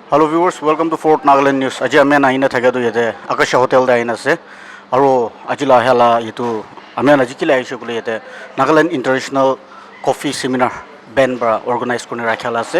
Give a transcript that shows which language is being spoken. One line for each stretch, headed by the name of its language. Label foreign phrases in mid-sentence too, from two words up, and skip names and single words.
English: Hello viewers, welcome to Fort Nagaland News. Aji ame na ina thake tu yete Akasha Hotel da ina se.
Naga Pidgin: Aro aji la hala yitu ame na jikila aisho kule yete Nagaland International Coffee Seminar Ben bra organize kone rakhala se.